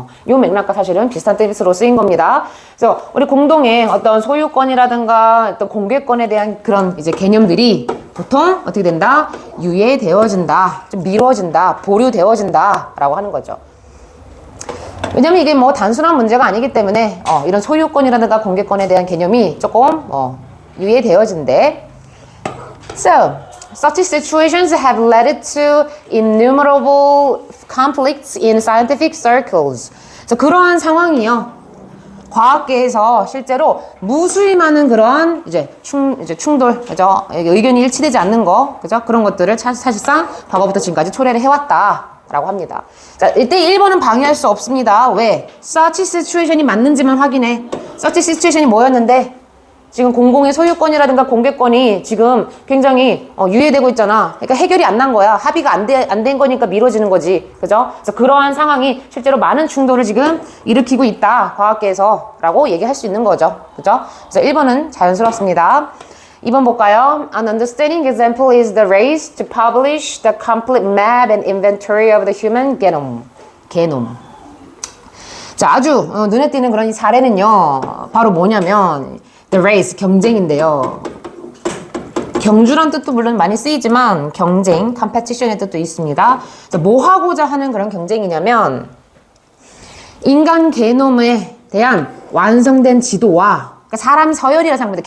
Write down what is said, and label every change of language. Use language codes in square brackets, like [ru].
[ko] 요 맥락과 사실은 비슷한 뜻으로 쓰인 겁니다. 그래서 우리 공동의 어떤 소유권이라든가 어떤 공개권에 대한 그런 이제 개념들이 보통 어떻게 된다? 유예되어진다. 좀 미뤄진다. 보류되어진다. 라고 하는 거죠. 왜냐면 이게 뭐 단순한 문제가 아니기 때문에 이런 소유권이라든가 공개권에 대한 개념이 조금 유예되어진대. [en] So, such situations have led to innumerable conflicts in scientific circles. [ko] 그래서 그러한 상황이요. 과학계에서 실제로 무수히 많은 그런 이제 충돌, 그죠? 의견이 일치되지 않는 거, 그죠? 그런 것들을 사실상 과거부터 지금까지 초래를 해왔다라고 합니다. 자, 이때 1번은 방해할 수 없습니다. 왜? such situation이 맞는지만 확인해. such situation이 뭐였는데? 지금 공공의 소유권이라든가 공개권이 지금 굉장히 유예되고 있잖아. 그러니까 해결이 안 난 거야. 합의가 안 된 거니까 미뤄지는 거지. 그죠? 그래서 그러한 상황이 실제로 많은 충돌을 지금 일으키고 있다. 과학계에서 라고 얘기할 수 있는 거죠. 그죠? 그래서 1번은 자연스럽습니다. 2번 볼까요? [en] An understanding example is the race to publish the complete map and inventory of the human genome. [ko] 자, 아주 눈에 띄는 그런 이 사례는요. 바로 뭐냐면 The race, 경쟁인데요. 경주란 뜻도 물론 많이 쓰이지만 경쟁, competition의 뜻도 있습니다. 뭐 하고자 하는 그런 경쟁이냐면 인간 게놈에 대한 완성된 지도와 그러니까 사람 서열이라 생각합니다.